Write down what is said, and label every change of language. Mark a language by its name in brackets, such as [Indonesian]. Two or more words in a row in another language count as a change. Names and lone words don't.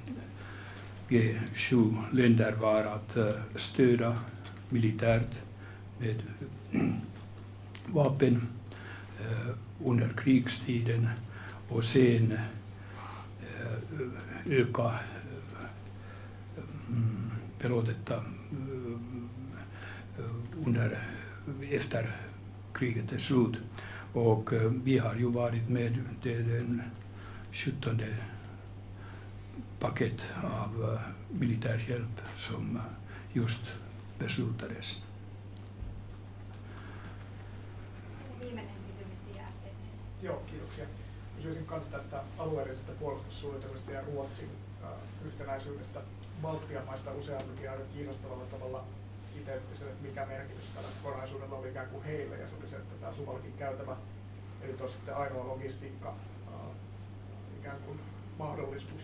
[Swedish] G7-länder var att stödja militärt med vapen under krigstiden och sen öka pelotetta efter kriget är slut. Och vi har ju varit med i den 17:e paket av militär hjälp som just beslutades. [Finnish] Viimeinen kysymys STT. Joo, kiitoksia. Kysyisin myös tästä alueellisesta puolustussuunnitelmasta ja Ruotsin yhtenäisyydestä. Baltian maista useampikin aika kiinnostavalla tavalla kiteytti sen, että mikä merkitys tällä kokonaisuudella oli ikään kuin heille, ja se oli se, että tämä Suwalkin käytävä, eli tuossa sitten ainoa logistiikka, ikään kuin mahdollisuus.